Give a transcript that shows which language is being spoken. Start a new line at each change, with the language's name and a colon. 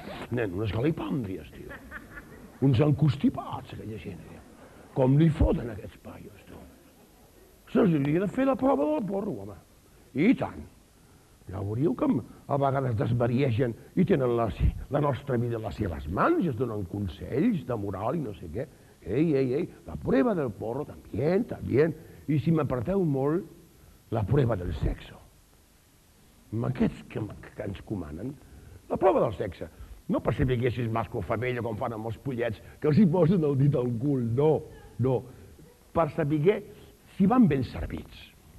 Catalan: Nen, unes galipàndries, tio. Uns encostipats, aquella gent. Com li foten aquests paios, tu? Se'ls hauria de fer la prova del porro, home. I tant. Ja veuríeu que a vegades desvariegen i tenen la nostra vida a les seves mans i es donen consells de moral i no sé què.
Spanish: Ei, la prueba del porro, también.
Catalan: I si m'aparteu molt,
Spanish: la prueba del sexo.
Catalan: Amb aquests que ens comanen, la prova del sexe. No per saber si és mascle o femella, com fan amb els pollets, que els hi posen el dit al cul, no. Per saber si van ben servits.